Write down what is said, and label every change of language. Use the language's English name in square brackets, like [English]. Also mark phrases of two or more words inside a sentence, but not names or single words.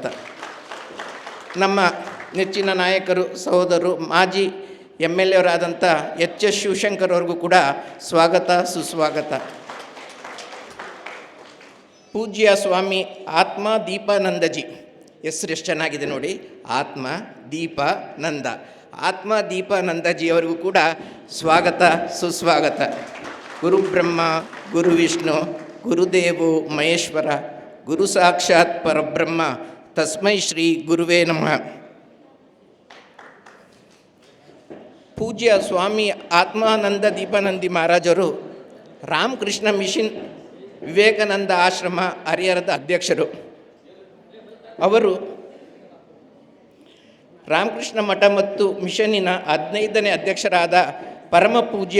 [Kannada] ನಮ್ಮ ನೆಚ್ಚಿನ ನಾಯಕರು ಸಹೋದರರು ಮಾಜಿ MLA ಅವರಾದಂಥ HS ಶಿವಶಂಕರ್ ಅವ್ರಿಗೂ ಕೂಡ ಸ್ವಾಗತ ಸುಸ್ವಾಗತ. ಪೂಜ್ಯ ಸ್ವಾಮಿ ಆತ್ಮ ದೀಪಾನಂದಜಿ, ಹೆಸರು ಎಷ್ಟು ಚೆನ್ನಾಗಿದೆ ನೋಡಿ, ಆತ್ಮ ದೀಪಾನಂದ. ಆತ್ಮ ದೀಪಾನಂದಜಿ ಅವರಿಗೂ ಕೂಡ ಸ್ವಾಗತ ಸುಸ್ವಾಗತ. [Sanskrit] ಗುರು ಬ್ರಹ್ಮ ಗುರು ವಿಷ್ಣು ಗುರುದೇವೋ ಮಹೇಶ್ವರ ಗುರು ಸಾಕ್ಷಾತ್ ಪರಬ್ರಹ್ಮ ತಸ್ಮೈ ಶ್ರೀ ಗುರುವೇ ನಮಃ. [Kannada] ಪೂಜ್ಯ ಸ್ವಾಮಿ ಆತ್ಮಾನಂದ ದೀಪಾನಂದಿ ಮಹಾರಾಜರು ರಾಮಕೃಷ್ಣ ಮಿಷನ್ ವಿವೇಕಾನಂದ ಆಶ್ರಮ ಹರಿಹರದ ಅಧ್ಯಕ್ಷರು. ಅವರು ರಾಮಕೃಷ್ಣ ಮಠ ಮತ್ತು ಮಿಷನ್ನಿನ 15ನೇ ಅಧ್ಯಕ್ಷರಾದ ಪರಮ ಪೂಜ್ಯ